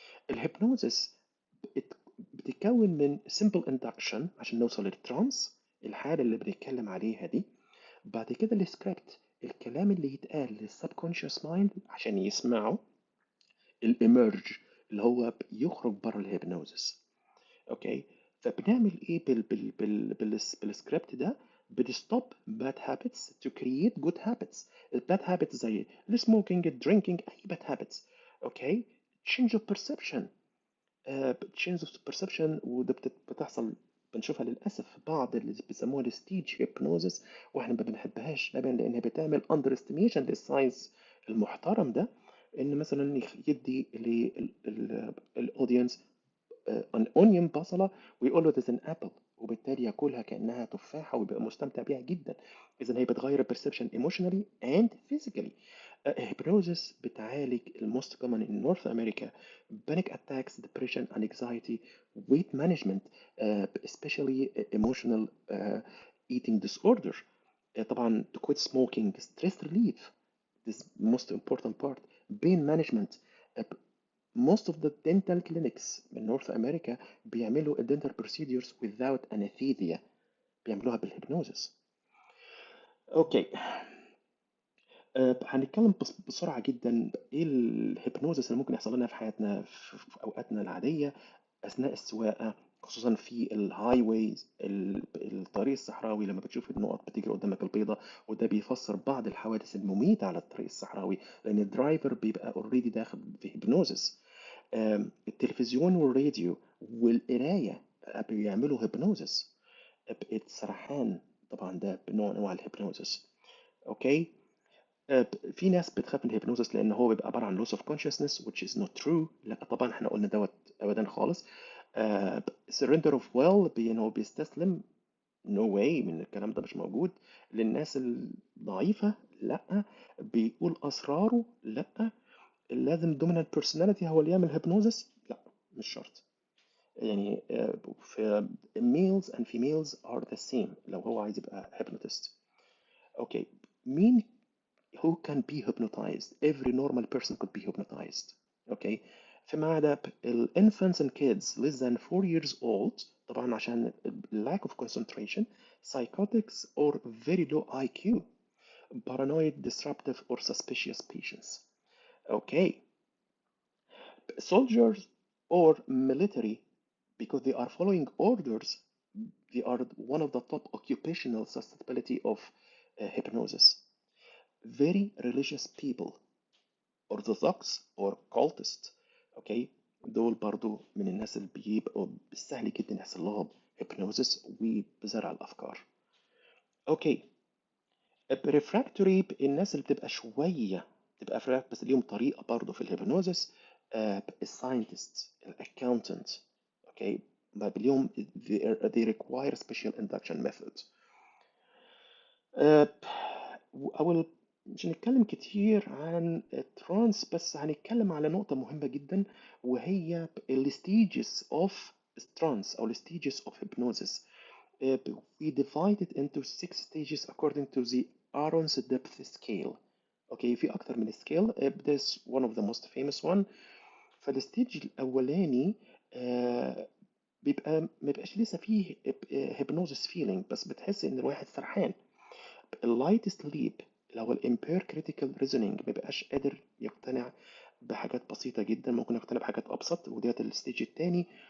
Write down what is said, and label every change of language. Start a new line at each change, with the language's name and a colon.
Arabic: الهيبنوزس بتتكون من simple induction عشان نوصل للترانس، الحالة اللي بنتكلم عليها دي. بعد كده السكريبت، الكلام اللي يتقال للسبكونشس مايند عشان يسمعه. الإيمرج اللي هو يخرج بره الهيبنوزس. اوكي. فبنعمل ايه بالسكريبت ده؟ بنستوب
English: bad habits to create good habits.
Arabic: الباد habits زي السموكينج، الدرينكينج، اي bad habits.
English: Okay. change of perception.
Arabic: change of perception، وده بتحصل، بنشوفها للاسف في بعض اللي بيسموها الستيج هيبنوزس، واحنا ما بنحبهاش طبعا لانها بتعمل اندر استيميشن للساينس المحترم ده. ان مثلا يدي للاودينس
English: an onion،
Arabic: بصلة، ويقول له
English: this is an apple،
Arabic: وبالتالي ياكلها كأنها تفاحة ويبقى مستمتع بيها جدا. إذا هي بتغير
English: perception emotionally and physically. hypnosis
Arabic: بتعالج
English: most common in North America panic attacks, depression, anxiety, weight management, especially emotional eating disorder. طبعا to quit smoking, stress relief, this most important part, pain management. uh, most of the dental clinics in North America
Arabic: بيعملوا
English: dental procedures without anesthesia،
Arabic: بيعملوها بالهيبنوزس. اوكي. هنتكلم بسرعة جدا ايه الهيبنوزس اللي ممكن يحصل لنا في حياتنا في اوقاتنا العادية اثناء السواقة، خصوصا في الهاي ويز، الطريق الصحراوي، لما بتشوف النقط بتجري قدامك البيضة. وده بيفسر بعض الحوادث المميتة على الطريق الصحراوي، لان الدرايفر بيبقى اوريدي داخل في هيبنوزس. التلفزيون والراديو والقراية بيعملوا هيبنوزس. السرحان طبعا ده نوع من انواع الهيبنوزس. اوكي. في ناس بتخاف من الهيبنوزس لان هو بيبقى عباره عن
English: loss of consciousness which is not true.
Arabic: لا طبعا احنا قلنا دوت ابدا خالص.
English: surrender of will،
Arabic: بان هو بيستسلم.
English: no way،
Arabic: من الكلام ده مش موجود. للناس الضعيفه لا. بيقول اسراره لا. لازم
English: dominant personality
Arabic: هو اللي يعمل هيبنوزس؟ لا، مش شرط. يعني في
English: males and females are the same
Arabic: لو هو عايز يبقى hypnotist. اوكي. مين
English: who can be hypnotized؟ every normal person could be hypnotized.
Arabic: اوكي. فيما عدا
English: infants and kids less than 4 years old،
Arabic: طبعا عشان
English: lack of concentration، psychotics or very low IQ، paranoid, disruptive or suspicious patients. Okay. soldiers or military, because they are following orders. They are one of the top occupational susceptibility of hypnosis. Very religious people, Orthodox or cultist.
Arabic: اوكي، دول برضو من الناس اللي بيبقوا بالسهل جدا يحصل لهم hypnosis وبزرع الافكار. اوكي، الريفراكتوري الناس اللي بتبقى شويه بتبقى فرق بس ليهم طريقه برضه في الهيبنوزس. الساينتست، الاكاونتنت، اوكي، ليهم
English: they require special induction methods.
Arabic: أول مش هنتكلم كتير عن الترانس، بس هنتكلم على نقطة مهمة جدا، وهي ال
English: stages of trance
Arabic: أو ال
English: stages of hypnosis. We divide it into 6 stages according to the Aaron's depth scale.
Arabic: اوكي، في أكتر من سكيل.
English: This one of the most famous one.
Arabic: فالستيج الأولاني ما بيبقاش لسه فيه hypnosis feeling، بس بتحس إن الواحد سرحان. اللايت سليب اللي هو الامبير كريتيكال ريزونينج، ما بيبقاش قادر يقتنع بحاجات بسيطة جدا، ممكن يقتنع بحاجات أبسط، وديت الستيج التاني.